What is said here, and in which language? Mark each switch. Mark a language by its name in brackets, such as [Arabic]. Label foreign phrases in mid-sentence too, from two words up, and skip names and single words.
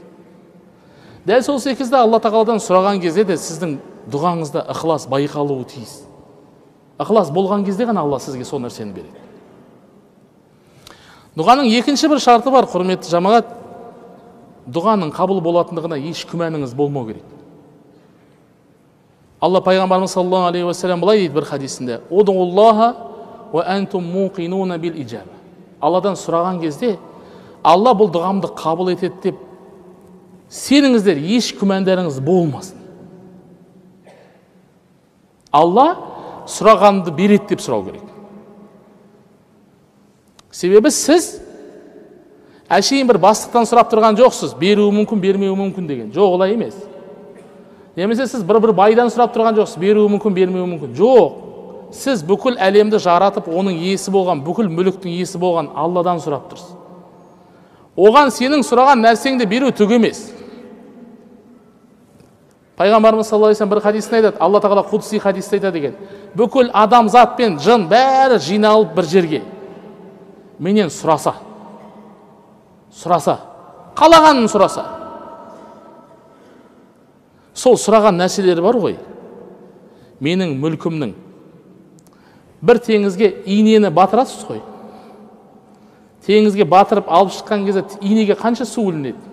[Kazakh] Дәл сол секілді Алла тағаладан сұраған кезде де сіздің дұғаңызда ықылас байқалуы тиіс. Ықылас болған кезде ғана Алла сізге сол нәрсені береді. Дұғаның екінші бір шарты бар, құрметті жамағат. Дұғаның қабыл болатындығына еш күмәніңіз болмау керек. Алла пайғамбарымыз [Arabic] صلى الله عليه وسلم [Kazakh] былай дейді бір хадисінде: [Arabic] "ادعوا الله وأنتم موقنون بالإجابة". [Kazakh] Алладан сұраған кезде Алла бұл дұғамды қабыл етеді деп сеніңіздер, еш күмәндарыңыз болмасын. Алла сұрағанды береді деп сұрау керек. Себебі сіз әшейін бір бастықтан сұрап тұрған жоқсыз, беруі мүмкін, бермеуі мүмкін деген. Жоқ, олай емес. Немесе сіз бір байдан сұрап тұрған жоқсыз, беруі мүмкін, бермеуі мүмкін. Жоқ. Сіз бүкіл әлемді жаратып, оның иесі болған, бүкіл мүліктің иесі болған Алладан сұрап тұрсыз. Оған сенің сұраған нәрсеңді беру түк емес. Пайғамбарымыз [Arabic] صلى الله عليه وسلم [Kazakh] бір хадисте айтады, Алла тағала құдси хадисте айтады деген: "Бүкіл адамзат пен жын бәрі жиналып бір жерге менен сұраса, қалағанын сұраса, сол сұраған нәрселері бар ғой, менің мүлкімнің, бір теңізге инені батырасыз ғой, теңізге батырып алып шыққан кезде инеге қанша су ілінеді?